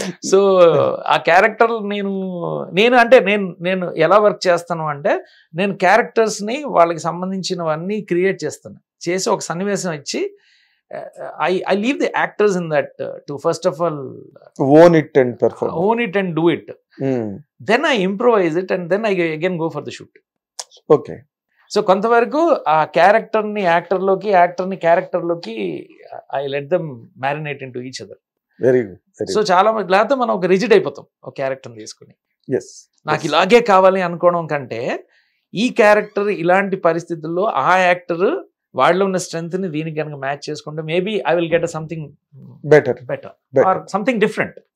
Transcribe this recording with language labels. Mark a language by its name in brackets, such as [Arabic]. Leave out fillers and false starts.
[Telugu] So ఆ character నేను ఎలా వర్క్ చేస్తాను అంటే, నేను క్యారెక్టర్స్ ని వాళ్ళకి సంబంధించినవన్నీ క్రియేట్ చేసి ఒక సన్నివేశం ఇచ్చి [English] I leave the actors in that to first of all own it and perform, own it and do it. Then I improvise it and then I again go for the shoot. Okay. [Telugu] So కొంతవరకు ఆ క్యారెక్టర్ని యాక్టర్లోకి, యాక్టర్ని క్యారెక్టర్లోకి [English] I let them marinate into each other. Very good. [Telugu] So చాలా లేకపోతే మనం ఒక rigid అయిపోతాం ఒక క్యారెక్టర్ని తీసుకుని. నాకు ఇలాగే కావాలి అనుకోవడం కంటే, ఈ క్యారెక్టర్ ఇలాంటి పరిస్థితుల్లో ఆ యాక్టర్ వాళ్ళలో ఉన్న స్ట్రెంగ్త్ ని దీనికి కనుక మ్యాచ్ చేసుకుంటే [English] Maybe I will get something better or something different.